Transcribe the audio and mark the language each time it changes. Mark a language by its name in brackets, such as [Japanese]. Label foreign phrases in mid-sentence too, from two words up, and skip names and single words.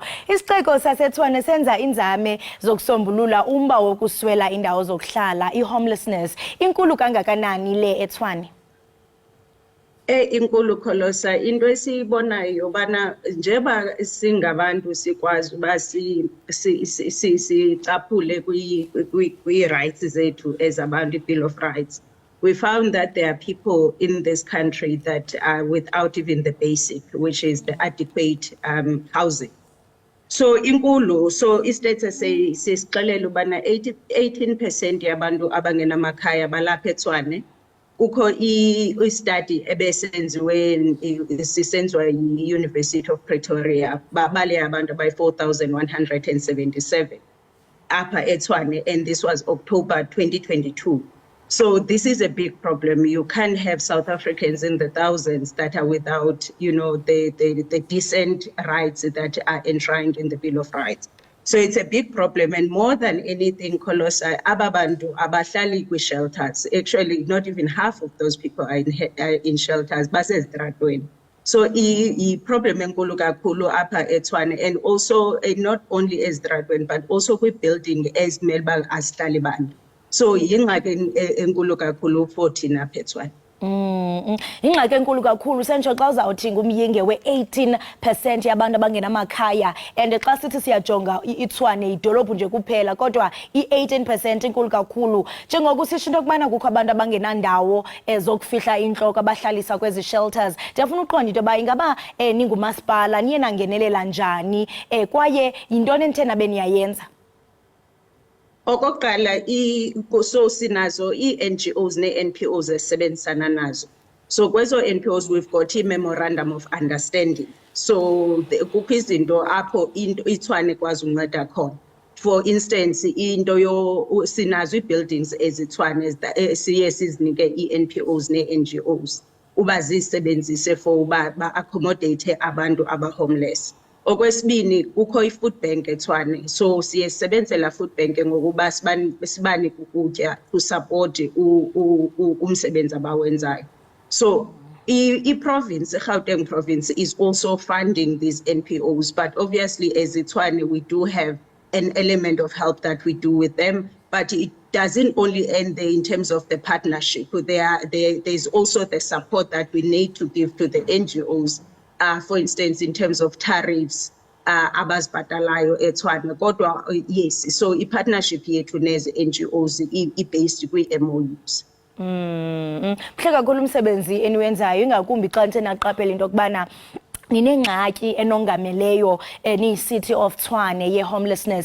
[Xhosa] Isixeko saseTshwane senza inzame zokusombulula umba wokuswela indawo zokuhlala, i-homelessness. Inkulu kangakanani le eTshwane? Inkulu Kholosa, into esiyibonayo bana njeba singabantu sikwazi uba sicaphule kwi-rights zethu as abantu, Bill of Rights. [English] We found that there are people in this country that are without even the basic, which is the adequate housing. [Xhosa] So inkulu, so istates sisixelela ubana 18% yabantu abangenamakhaya balapha eTshwane. Ukho i-study ebesenziwe sisenziwa yi-University of Pretoria babale abantu by 4,177 apha eTshwane, [English] and this was October 2022. So this is a big problem. You can't have South Africans in the thousands that are without, the decent rights that are enshrined in the Bill of Rights. So it's a big problem, and more than anything, [Xhosa] Kholosa, ababantu abahlali kwi-shelters. [English] Actually, not even half of those people are in shelters, basezidratweni. [Xhosa] So i-problem enkulu kakhulu apha eTshwane, [English] and also not only ezidratweni but also [Xhosa] kwi-building ezimele uba asihlali bantu. So yingxaki enkulu kakhulu for thina apha eTshwane. Ingxaki enkulu kakhulu sentsho xa uzawuthi ngumyinge we-18% yabantu abangenamakhaya, and xa sithi siyajonga iTshwane idolophu nje kuphela kodwa i-18% inkulu kakhulu. Njengoku sisho into yokubana kukho abantu abangenandawo zokufihla intloko abahlalisa kwezi shelters. Ndiyafuna uqonda into yoba ingaba ningumasipala niye nangenelela njani kwaye yintoni enithena beniyayenza? Okokuqala so sinazo i-NGOs ne-NPOs esebenzisana nazo. [English] So kwezo NPOs we've got i-memorandum of understanding. [Xhosa] So kukho izinto apho iTshwane kwazi unceda khona. [English] For instance, [Xhosa] sinazo i-buildings eziTshwane siye sizinike i-NPOs ne-NGOs uba zisebenzise for uba ba-accommodate abantu aba-homeless. Okwesibini kukho i- [English] food bank [Xhosa] eTshwane, so siye sisebenzela [English] food bank [Xhosa] ngokuba sibanike ukutya [English] to support [Xhosa] umsebenzi abawenzayo. [English] So i-province, i-Gauteng province is also funding these NPOs, but obviously as eTshwane we do have an element of help that we do with them, but it doesn't only end there in terms of the partnership. There's also the support that we need to give to the NGOs. For instance, in terms of tariffs, [Xhosa] abazibhatalayo eTshwane. Kodwa yes, so i-partnership yethu nezi NGOs i-based kwi-MOUs. Mhle kakhulu umsebenzi eniwenzayo, ingakumbi xa nithenaqaphela into yokubana ninengxaki enongameleyo ni-City of Tshwane ye-homelessness.